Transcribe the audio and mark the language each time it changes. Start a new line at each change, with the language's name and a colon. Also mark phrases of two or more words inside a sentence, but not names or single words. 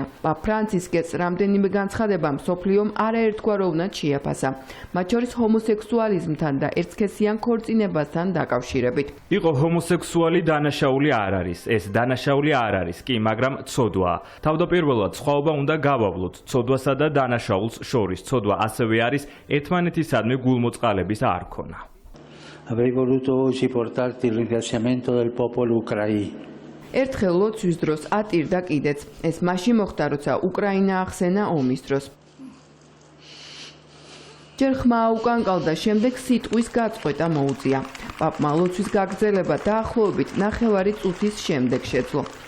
Georgian: პაპ ფრანცისკეს რამდენიმე განცხადება მსოფლიომ არაერთგვაროვნად შეაფასა, მათ შორის ჰომოსექსუალიზმთან და ერთსქესიან ქორწინებასთან დაკავშირებით. იყო ჰომოსექსუალი დანაშაული არ არის, ეს დანაშაული არ არის კი, მაგრამ ცოდვაა. თავდაპირველად სხვაობა უნდა გავავლოთ ცოდვასა და დანაშაულს შორის. ცოდვა ასევე არის ერთმანეთისადმი გულმოწყალების არქონა.
Italian: Avrei voluto oggi portarti il ringraziamento del popolo ucraino.
Georgian: ერთხელ ლოცვის დროს ატირდა კიდეც. ეს მაშინ მოხდა, როცა უკრაინა ახსენა ომის დროს. ჯერ ხმა უკანკალდა, შემდეგ სიტყვის გაწყვეტა მოუწია. პაპმა ლოცვის გაგრძელება დაახლოებით 9 წუთის შემდეგ შეძლო.